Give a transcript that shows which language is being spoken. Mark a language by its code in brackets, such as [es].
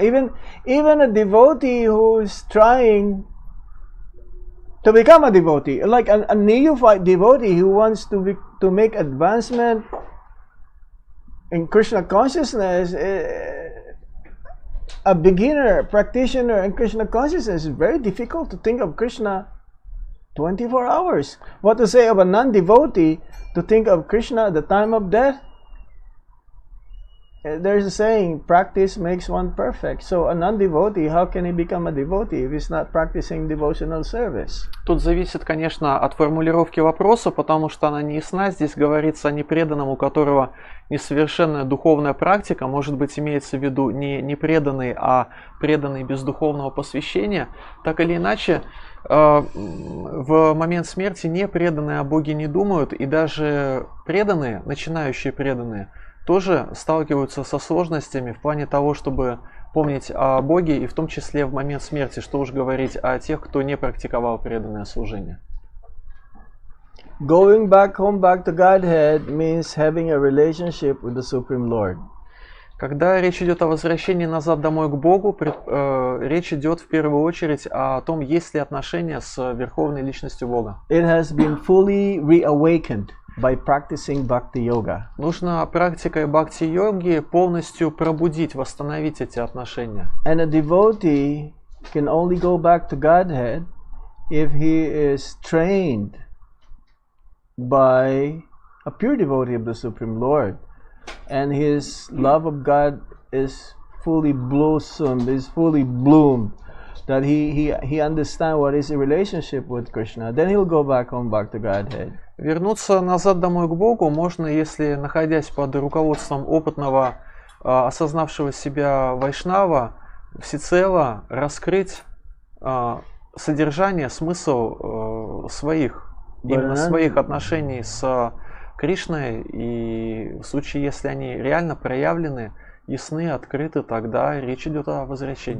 [en] Even a devotee who is trying to become a devotee, like a neophyte devotee who wants to make advancement in Krishna consciousness, a beginner practitioner in Krishna consciousness, is very difficult to think of Krishna 24 hours. What to say of a non-devotee to think of Krishna at the time of death? There's a saying, practice makes one perfect. So a non-devotee, how can he become a devotee if he's not practicing devotional service? [ru] Тут зависит, конечно, от формулировки вопроса, потому что она не ясна. Здесь говорится о непреданном, у которого несовершенная духовная практика. Может быть, имеется в виду не непреданный, а преданный без духовного посвящения. Так или иначе, в момент смерти непреданные о Боге не думают, и даже преданные, начинающие преданные, тоже сталкиваются со сложностями в плане того, чтобы помнить о Боге, и в том числе в момент смерти, что уж говорить о тех, кто не практиковал преданное служение. [en] Going back home, back to Godhead means having a relationship with the Supreme Lord. [ru] Когда речь идет о возвращении назад домой к Богу, речь идет в первую очередь о том, есть ли отношения с Верховной Личностью Бога. [en] It has been fully reawakened by practicing bhakti yoga. [ru] Нужно практикой бхакти-йоги полностью пробудить, восстановить эти отношения. [en] And a devotee can only go back to Godhead if he is trained by a pure devotee of the Supreme Lord, and his love of God is fully blossomed, is fully bloomed, that he understands what is the relationship with Krishna. Then he'll go back home, back to Godhead. [ru] Вернуться назад домой к Богу можно, если, находясь под руководством опытного, осознавшего себя вайшнава, всецело раскрыть содержание, смысл своих отношений с Кришной, и в случае, если они реально проявлены, ясны, открыты, тогда речь идет о возвращении.